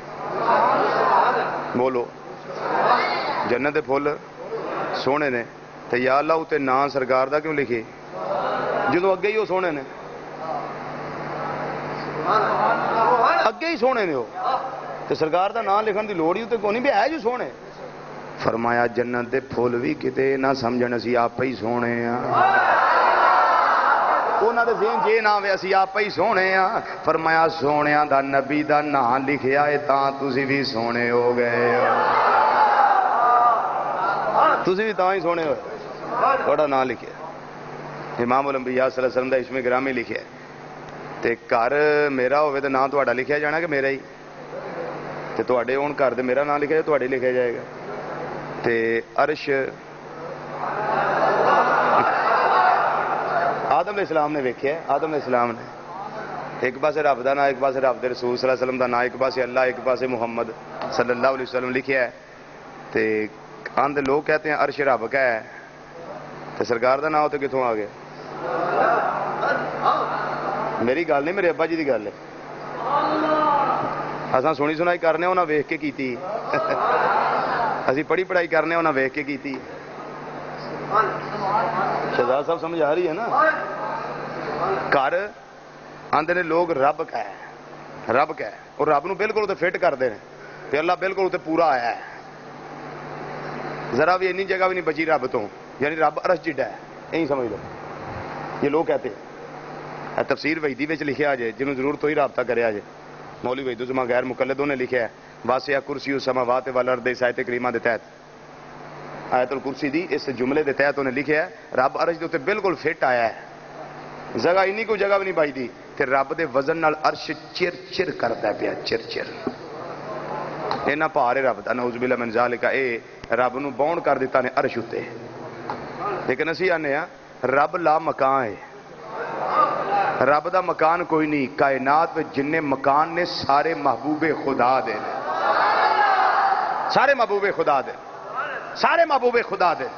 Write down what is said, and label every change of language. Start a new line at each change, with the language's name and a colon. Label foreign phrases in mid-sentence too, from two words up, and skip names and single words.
Punjabi: بولو، جنت دے پھول سونے نے، تو یا اللہ اتے نام سرکار دا کیوں لکھے جدو اگے ہی وہ سونے نے، اگے ہی سونے نے، تو سرکار دا نام لکھن دی لوڑ ہی تے کوئی نہیں، بھی ہے جو سونے. فرمایا جنت دے پھول بھی کتے نہ سمجھن اسی آپ ہی سونے ہیں، انہاں دے ذہن جے نہ ہوئے اسی آپ ہی سونے ہیں. فرمایا سونیاں دا نبی دا نام لکھیا ہے تاں تسی بھی سونے ہو گئے ہو، تسی بھی تاں ہی سونے ہو، تھوڑا نام لکھیا امام الانبیاء
Arabic: صلی اللہ علیہ وسلم
Punjabi: دا اسم گرامی لکھیا ہے. تے گھر میرا ہوئے تے نام تہاڈا لکھیا جانا کہ میرا ہی، تے تہاڈے ہون گھر تے میرا نام لکھیا جائے تہاڈے لکھیا جائے گا. تے عرش آدم
Arabic: علیہ السلام
Punjabi: نے ویکھیا ہے، آدم
Arabic: علیہ السلام
Punjabi: نے ایک پاسے رب دا نام، ایک پاسے رب دے رسول
Arabic: صلی اللہ علیہ وسلم
Punjabi: دا نام، ایک پاسے اللہ، ایک پاسے محمد
Arabic: صلی اللہ علیہ وسلم
Punjabi: لکھیا ہے.
Urdu: تے آندے لوگ کہتے ہیں عرش رب کا ہے،
Punjabi: تے سرکار دا نام تے کتھوں آ گیا؟ میری گل نہیں، میرے ابا جی دی گل ہے. اساں سنی سنائی کرنے انہاں ویکھ کے کیتی، اسی پڑھی پڑھائی کرنے انہاں ویکھ کے کیتی. شہزاد صاحب سمجھ آ رہی ہے نا؟ گھر آندے نے لوگ رب کا ہے، رب کا ہے، اور رب نو بالکل تے فٹ کرتے ہیں، تے اللہ بالکل تے پورا آیا ہے، ذرا بھی اینی جگہ بھی نہیں بچی رب تو، یعنی رب عرش جڈا ہے، یہی سمجھ لو.
Urdu: یہ لوگ کہتے ہیں،
Punjabi: تفسیر وحیدی وچ لکھیا جے، جنہوں ضرورت ہوئی رابطہ کریا جے، مولوی وحید الزمان غیر مقلدوں نے لکھیا ہے،
Arabic: واسع کرسی السماوات والارض
Punjabi: اس آیت کریمہ دے تحت، آیت الکرسی دی اس جملے دے تحت انہیں لکھیا ہے رب عرش دے تے بالکل فٹ آیا ہے، جگہ اینی کوئی جگہ بھی نہیں بائی دی، تے رب دے وزن نال عرش چر چر کرتا ہے پیا، چر چر. اینا پار ہے رب دا،
Arabic: نعوذ باللہ من ذالک،
Punjabi: اے رب نو باؤنڈ کر دیتا نے عرش اتے. لیکن اسی آنے ہیں رب لا مکان ہے، رب دا مکان کوئی نہیں، کائنات میں جننے مکان نے سارے محبوب خدا دے، سارے محبوب خدا دے، سارے محبوب خدا دے.